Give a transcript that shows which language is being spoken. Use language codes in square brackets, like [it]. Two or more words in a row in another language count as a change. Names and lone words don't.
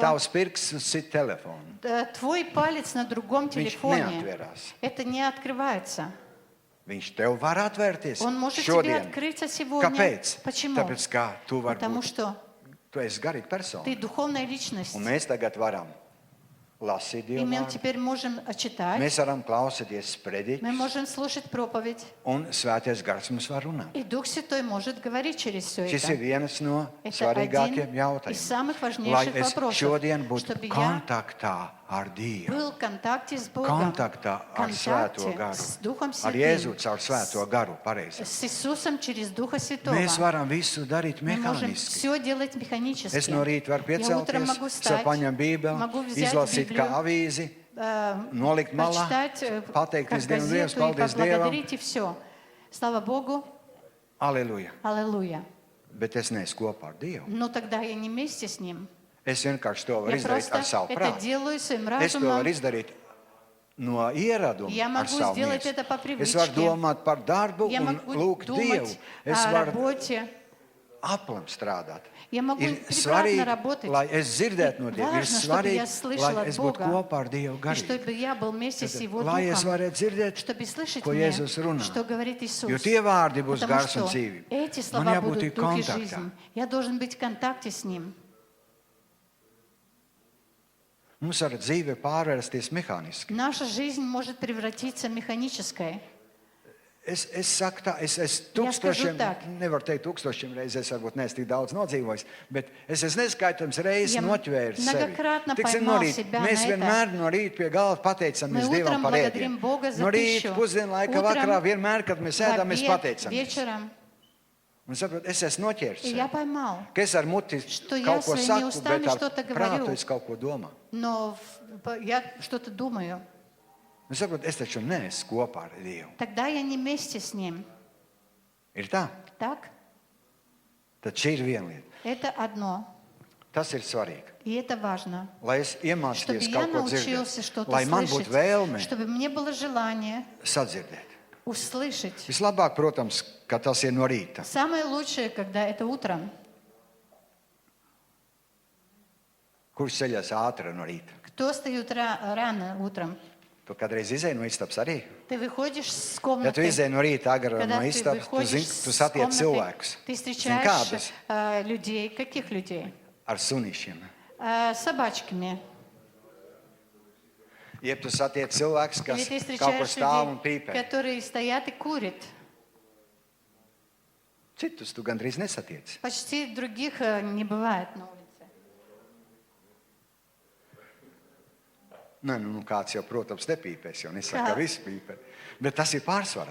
[lv] tavs pirksts uz citu telefonu. [ru] твой палец на другом [lv] Viņš [ru] телефоне. [lv] neatvērās. [ru] Это не открывается. [lv] Viņš tev var atvērties [ru] Он может тебе [lv] šodien. [ru] открыться сегодня. [lv] Kāpēc? [ru] Почему? [lv] Tāpēc, kā tu vari [ru] Потому [lv] būt, [ru] что [lv] tu esi garīga persona. [ru] ты духовная личность. [lv] Un mēs tagad varam lasīt [ru] И [lv] Dievu [ru] мы [lv] vārdu. [ru] теперь можем читать, [lv] Mēs varam klausīties [ru] мы [lv] sprediķus, [ru] можем слушать проповедь. [lv] un svētais gars mums var runāt. [ru] И Дух Святой может говорить через все [lv] Šis [ru] это. [lv] ir viens no [ru] Это [lv] svarīgākiem [ru] один из самых [lv] jautājumiem. Lai [ru] важнейших [lv] es [ru] вопросов, [lv] šodien būtu [ru] чтобы я [lv] kontaktā ar Dievu, [ru] был в контакте с Богом, [lv] kontaktā ar [ru] контакте [lv] Svēto garu, [ru] с Духом [lv] ar Jēzu [ru] Святым, [lv] caur Svēto garu pareizi. [ru] с Иисусом через Духа Святого. [lv] Mēs varam visu darīt [ru] Мы можем [lv] mehāniski. [ru] все делать механически. [lv] Es no rīta varu [ru] Я утром [lv] piecelties, [ru] могу [lv] sev [ru] встать, [lv] paņemt Bībeli, [ru] могу взять [lv] izlasīt kā [ru] Библию, [lv] avīzi, nolikt malā, [ru] прочитать, [lv] pateikties [ru] как [lv] Dievam, Dievs, [ru] газету и [lv] paldies Dievam. [ru] поблагодарить, и все. Слава Богу, [lv] Aleluja! [ru] аллилуйя. [lv] Bet es neesmu kopā ar Dievu. [ru] Но тогда я не вместе с Ним. [lv] Es vienkārši to varu [ru] Я [lv] izdarīt ar [ru] просто [lv] savu [ru] это [lv] prātu. [ru] делаю своим [lv] Es to [ru] разумом. [lv] varu izdarīt no ieraduma [ru] Я [lv] ar [ru] могу [lv] savu [ru] сделать [lv] miesu. [ru] это по [lv] Es varu [ru] привычке. [lv] domāt par darbu [ru] Я [lv] un [ru] могу [lv] lūgt Dievu. [ru] думать [lv] Es [ru] о [lv] varu [ru] работе. [lv] aplam strādāt. [ru] Я могу [lv] Ir [ru] превратно [lv] svarīgi, [ru] работать. [lv] lai es dzirdētu no [ru] И [lv] Dieva. Ir [ru] важно, чтобы [lv] svarīgi, [ru] я слышала [lv] lai [ru] от [lv] es būtu [ru] Бога. [lv] kopā ar Dievu [ru] И [lv] garīgi. [ru] чтобы я был вместе с Его [lv] Lai es [ru] Духом. [lv] varētu dzirdēt, [ru] Чтобы слышать [lv] ko [ru] мне, [lv] Jēzus runā. [ru] что говорит Иисус. [lv] Jo tie vārdi būs [ru] Потому [lv] gars un [ru] что [lv] dzīvība. [ru] эти [lv] Man [ru] слова [lv] jābūt [ru] будут [lv] ir [ru] дух и [lv] kontaktā. [ru] жизнь. Я должен быть в контакте с Ним. [lv] Mums var dzīve pārvērsties mehāniski. [ru] Наша жизнь может превратиться в механическое. [lv] Es saku tā, es [ru] скажу [lv] tūkstošiem, [ru] так. [lv] nevaru teikt tūkstošiem reizes, es varbūt neesmu tik daudz nodzīvojis, bet es esmu neskaitams reizes [ru] Я [lv] notvēris sevi. [ru] многократно [lv] Tiksim, [ru] поймал [lv] no rīta, [ru] себя [lv] mēs [ru] на это. [lv] vienmēr no rīta pie galda pateicamies [ru] Мы [lv] Dievam [ru] утром [lv] par [ru] благодарим [lv] ēdienu. [ru] Бога за [lv] No rīta, [ru] пищу. [lv] pusdienlaika, [ru] Утром, [lv] vakarā, vienmēr, kad mēs [ru] В [lv] ēdam, mēs [ru] обед, [lv] pateicamies. [ru] вечером. [lv] Un saprot, es esmu noķēris [ru] И я [lv] sevi. [ru] поймал. [lv] Ka es ar muti [ru] Что я [lv] kaut ko [ru] своими [lv] saku, [ru] устами [lv] bet ar [ru] что-то говорю. [lv] prātu es kaut ko domāju. [ru] Но я что-то думаю. [lv] Un saprot, es taču neesmu kopā ar Dievu. [ru] Тогда я не вместе с Ним. [lv] Ir tā? [ru] Так? [lv] Tad šī ir viena lieta. [ru] Это одно. [lv] Tas ir svarīgi. [ru] И это важно. [lv] Lai es [ru] Чтобы [lv] iemācījos [ru] я [lv] kaut ko [ru] научился [lv] dzirdēt, [ru] что-то [lv] lai man [ru] слышать. [lv] būtu vēlme [ru] Чтобы мне было желание [lv] sadzirdēt. [ru] услышать. [lv] Vislabāk, protams, ka tas ir no rīta. [ru] Самое лучшее, когда это утром. [lv] Kurš ceļās ātri no rīta? [ru] Кто встает рано утром? [lv] Tu kādreiz izēji no istabas arī? [ru] Ты выходишь с [lv] Ja tu [ru] комнаты. [lv] izēji no rīta agri [ru] Когда [lv] no [ru] ты [lv] istabas, tu [ru] выходишь [lv] zini, tu [ru] с [lv] satiec [ru] комнаты, [lv] cilvēkus. [ru] ты [lv] Zini, [ru] встречаешь [lv] kādus? [ru] людей. Каких людей? [lv] Ar sunīšiem. [ru] С собачками. [lv] Jeb tu satiec cilvēkus, [ru] Или [lv] kas [ru] ты [lv] kaut kur [ru] встречаешь [lv] stāv un [ru] людей, [lv] pīpē. [ru] которые стоят и kурят. [lv] Citus tu gandrīz nesatiec. [ru] Почти других не бывает на улице. [lv] Nē, nu kāds jau, protams, nepīpēs, jo nesaka, Kā? ka visi pīpē. Bet tas ir pārsvarā.